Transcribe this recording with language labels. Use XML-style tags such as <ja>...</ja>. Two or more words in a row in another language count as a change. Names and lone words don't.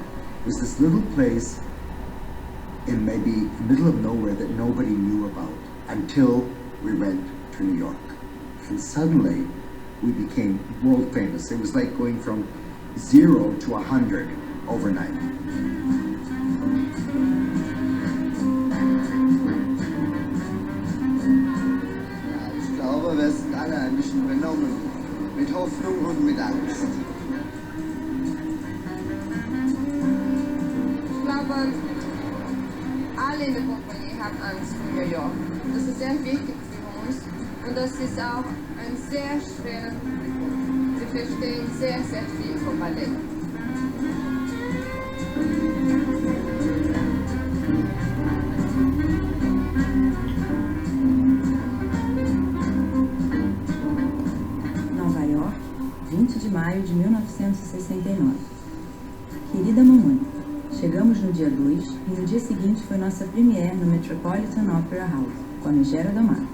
<en>There's this little place in maybe the middle of nowhere that nobody knew about until we went to New York. And suddenly we became world famous. It was like going from 0 to 100 overnight.</en> <de>Ich glaube, wir sind alle ein bisschen benommen, mit Hoffnung und mit Angst. Ich glaube, alle in der Kompanie haben Angst vor New York. Das ist sehr wichtig für uns und das ist auch ein sehr schwer, wir verstehen sehr, sehr viel vom Ballett.</de> <pt>Nova York, 20 de maio de 1969. Querida mamãe, chegamos no dia 2 e no dia seguinte foi nossa premiere no Metropolitan Opera House, com a Megera do Mar.</pt>